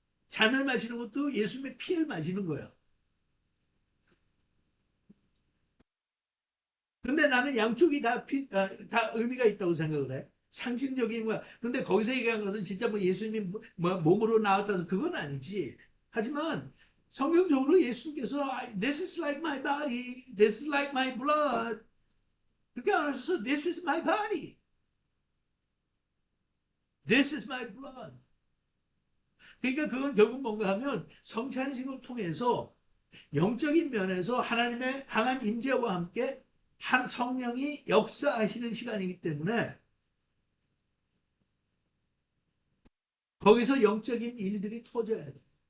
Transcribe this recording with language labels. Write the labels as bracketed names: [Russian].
[Korean] 잔을 마시는 것도 예수님의 피를 마시는 거야. 근데 나는 양쪽이 다 의미가 있다고 생각을 해. 상징적인 거야. 근데 거기서 얘기한 것은 진짜 뭐 예수님이 몸으로 나왔다서 그건 아니지. 하지만 성경적으로 예수님께서 [English] This is like my body, this is like my blood. [Korean] 그렇게 안 하셔서 [English] This is my body, this is my blood. [Korean] 그러니까 그건 결국 뭔가 하면 성찬식을 통해서 영적인 면에서 하나님의 강한 임재와 함께 한 성령이 역사하시는 시간이기 때문에 거기서 영적인 일들이 터져야 돼.